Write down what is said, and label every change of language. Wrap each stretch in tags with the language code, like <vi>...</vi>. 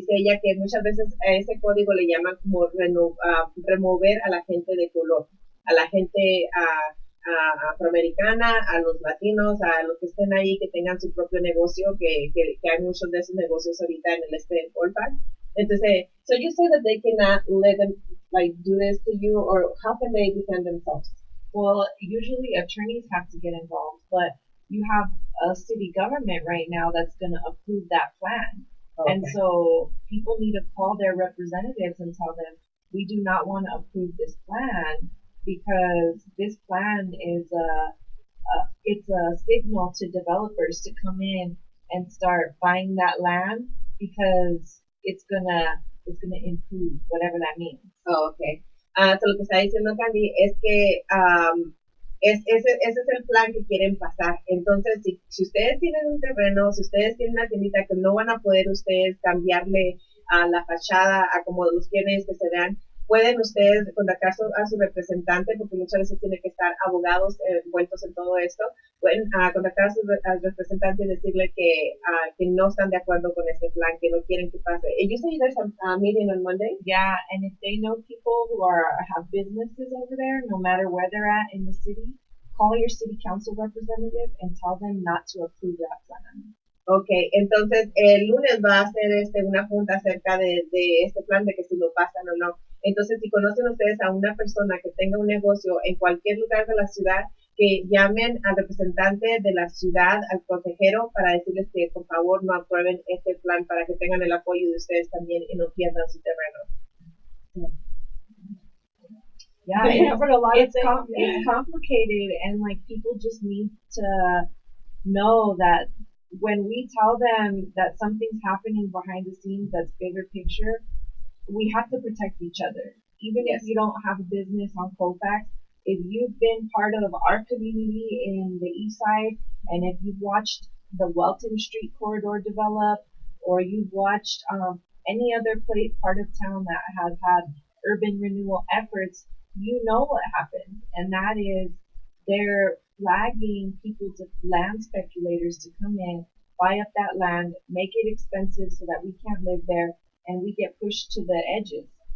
<es>Dice ella que muchas veces a ese código le llaman como remover a la gente de color, a la gente afroamericana, a los latinos, a los que estén ahí, que tengan su propio negocio, que hay muchos de esos negocios ahorita en el este de Colfax.</es> <en>Entonces, so you say that they cannot let them do this to you, or how can they defend themselves? Well, usually attorneys have to get involved, but you have a city government right now that's going to approve that plan. And Okay. so people need to call their representatives and tell them, we do not want to approve this plan because this plan is it's a signal to developers to come in and start buying that land because it's gonna improve whatever that means. Oh, ok.</en> <es>So lo que está diciendo Candy es que ese es el plan que quieren pasar. Entonces, si ustedes tienen un terreno, si ustedes tienen una tiendita que no van a poder ustedes cambiarle a la fachada a como los quieren que se vean, pueden ustedes contactar a su representante, porque muchas veces tiene que estar abogados envueltos en todo esto. Pueden contactar al representante y decirle que no están de acuerdo con este plan, que no quieren que pase.</es> <en>You say there's a meeting on Monday? Yeah, and if they know people who have businesses over there, no matter where they're at in the city, call your city council representative and tell them not to approve that plan.</en> <es>Ok, entonces el lunes va a hacer una junta acerca de este plan, de que si lo pasan o no. Entonces, si conocen ustedes a una persona que tenga un negocio en cualquier lugar de la ciudad, que llamen al representante de la ciudad, al consejero, para decirles que por favor no aprueben este plan, para que tengan el apoyo de ustedes también y no pierdan su terreno.</es> <en>Yeah, it's complicated, and like people just need to know that when we tell them that something's happening behind the scenes that's bigger picture, we have to protect each other. Even if you don't have a business on Colfax, if you've been part of our community in the east side, and if you've watched the Welton Street corridor develop, or you've watched any other part of town that has had urban renewal efforts, you know what happens, and that is they're flagging people to land speculators to come in, buy up that land, make it expensive so that we can't live there, and we get pushed to the edges.</en>